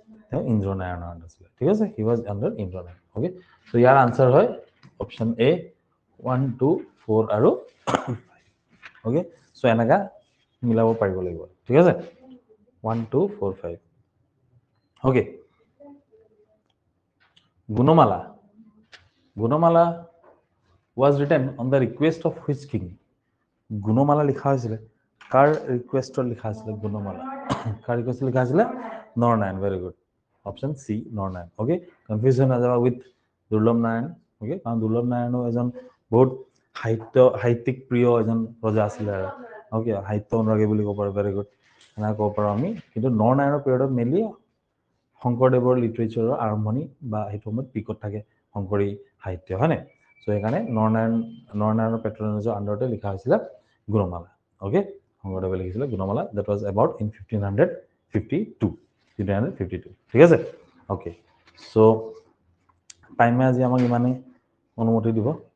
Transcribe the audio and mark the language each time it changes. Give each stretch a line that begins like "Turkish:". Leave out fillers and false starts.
Assamese: তেওঁ ইন্দ্ৰনাৰায়ণৰ আণ্ডাৰত আছিলে ঠিক আছে
English: he was under Indranarayan
Assamese: okay so year answer হয় অপশ্যন A 1 2 4 আৰু 5 ওকে সো এনেকা মিলাব পাৰিব লাগিব ঠিক আছে 1 2 4 5 okay Gunamala.
English: Gunamala was written on the request of which king?
Assamese: Gunamala লিখা হৈছিলে কাৰ ৰিকুৱেষ্টত লিখা হৈছিলে Gunamala কাৰ ৰিকুৱেষ্টত লিখা হৈছিলে Naranarayan
English: very good option C
Assamese: Naranarayan okay confusion নাযাবা with দুৰ্লভ নাৰায়ণ okay কাৰণ দুৰ্লভ নাৰায়ণো এজন বহুত সাহিত্যিক প্ৰিয় এজন ৰজা আছিলে আৰু okay সাহিত্য অনুৰাগী বুলি ক'ব পাৰো very good এনে ক'ব পাৰো আমি কিন্তু নৰনাৰায়ণৰ পিৰিয়ডত মেইনলি শংকৰদেৱৰ লিটাৰেচাৰৰ আৰম্ভণি বা সেইটো সময়ত পিকত থাকে শংকৰী সাহিত্য হয়নে সো সেইকাৰণে নৰনাৰায়ণৰ পেট্ৰনেজৰ আণ্ডাৰতে লিখা হৈছিলে গুণমালা ওকে শংকৰদেৱে লিখিছিলে Gunamala
English: that was about in 1552
Assamese: ঠিক আছে ওকে সো টাইমে আজি আমাক ইমানে অনুমতি দিব